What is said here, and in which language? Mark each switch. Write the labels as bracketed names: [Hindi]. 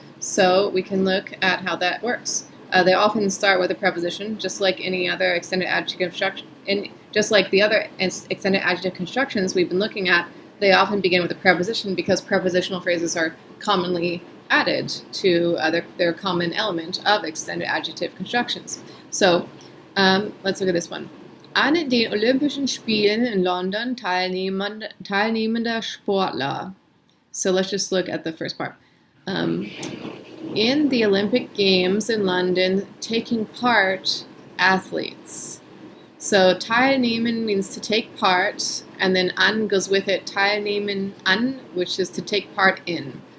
[English] So we can look at how that works. They often start with a preposition, just like any other extended adjective construction. Just like the other extended adjective constructions we've been looking at, they often begin with a preposition because prepositional phrases are commonly added to their common element of extended adjective constructions. So let's look at this one. [German] An den Olympischen Spielen in London teilnehmender Sportler. [English] So let's just look at the first part. In the Olympic Games in London, taking part athletes. So teilnehmen means to take part, and then an goes with it, teilnehmen an, which is to take part in.